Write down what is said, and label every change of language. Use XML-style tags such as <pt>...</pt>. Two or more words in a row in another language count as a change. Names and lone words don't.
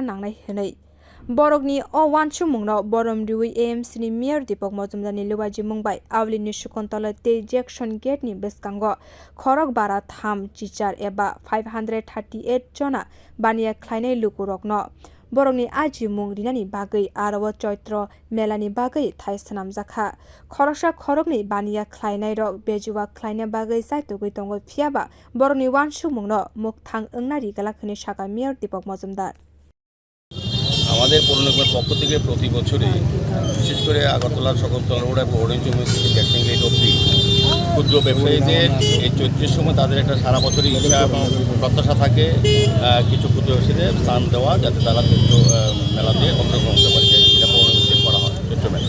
<trp>nangnai hinai borokni o wansukmungno boromriwi AMC ni Mayor Dipak Majumdar ni luwaji mungbai awli ni sukontala tei Jackson Gate ni beskango khorok bara tham chichar eba 538 jona baniya khlainai lukurokno borokni aji mung rinani bagwi aro choitra melani bagwi thai sanamjakha khoroksa khorokni baniya khlainai rok bejuwa khlaina bagwi jaitugui tongo phiaba borokni wansukmungno mukthang wngna rigala khini sakha Mayor Dipak Majumdar</trp> <bn>আমাদের পৌর নিগমের পক্ষ থেকে প্রতি বছরই বিশেষ করে আগরতলার সকলতলা রোড এবং অরেঞ্জ থেকে জ্যাকসন গেট অবধি ক্ষুদ্র ব্যবসায়ীদের এই চৈত্রের সময় তাদের একটা সারা বছরই ইচ্ছা এবং প্রত্যাশা থাকে কিছু ক্ষুদ্র ব্যবসায়ীদের স্থান দেওয়া যাতে তারা চৈত্র মেলাতে অংশগ্রহণ করতে পারে যেটা পৌর নিগমে করা হয় চৈত্র মেলা।</bn>